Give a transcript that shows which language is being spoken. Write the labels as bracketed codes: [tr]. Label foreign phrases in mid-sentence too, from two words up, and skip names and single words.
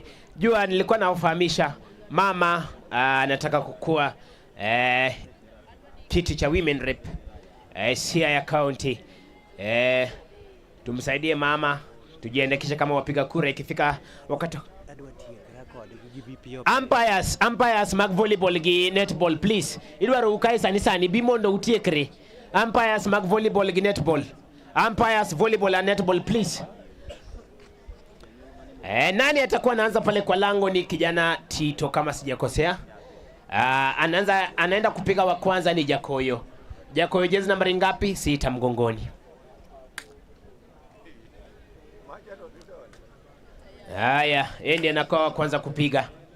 [sw] Jua nilikuwa nawafahamisha mama anataka kukua kiti cha [en] women rep [sw] Siaya County. Tumsaidie mama, tujiandikishe kama wapiga kura ikifika wakati. [luo] Umpires mag volleyball gi netball please. Idwaro ukae sani bimondo utiekre. Umpires mag volleyball gi netball. [en] Umpires volleyball and netball please. [sw] Nani atakuwa anaanza pale kwa lango? Ni kijana Tito kama sijakosea. Anaenda kupiga wa kwanza ni Jakoyo. Jakoyo jezi nambari ngapi? 6 mgongoni. Haya, yeye ndiye anakuwa wa kwanza kupiga.